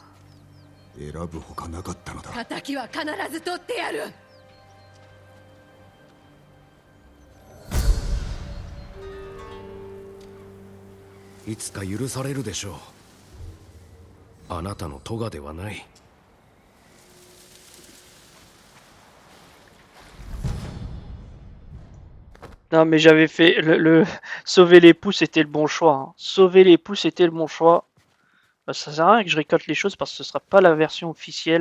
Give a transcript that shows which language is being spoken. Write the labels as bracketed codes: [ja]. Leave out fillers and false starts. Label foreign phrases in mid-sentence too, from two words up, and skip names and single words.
[ja] 選ぶほかなかったのだ。仇は必ず取ってやる。いつか許されるでしょう。あなたの咎ではない。 [fr] Non, mais j'avais fait sauver l'époux, c'était le bon choix. Hein. Sauver l'époux, c'était le bon choix. Bah, ça sert à rien que je récolte les choses parce que ce sera pas la version officielle.